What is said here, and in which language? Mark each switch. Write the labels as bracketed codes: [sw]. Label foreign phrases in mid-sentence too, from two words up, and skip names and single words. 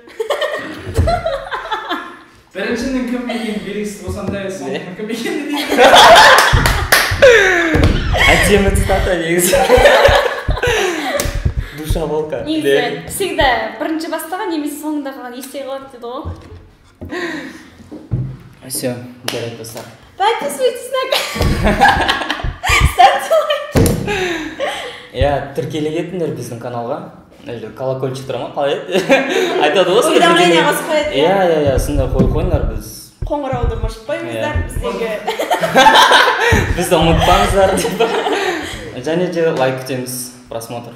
[kk] Біріншінің кім екені белгісіз болсам да, соңғының кім екені дейді. Әдемі цитата негізі. [ru] Душа волка. [kk] Негізі, всегда бірінші бастаған немесе соңында қалған есте қалады дейді ғой. Все, жарайды достар. [ru] Подписывайтесь на канал. Ставьте лайк. [kk] Иә, тіркеле кетіңдер біздің каналға. Колокольчик тұра ма? Қалай еді? Айтады ғой. Уведомление қосып қояды. Иә, сонда қойыңдар біз. Қоңырауды қосып қойыңыздар біздегі. Бізді ұмытпаңыздар деп. Және де лайк күтеміз, просмотр.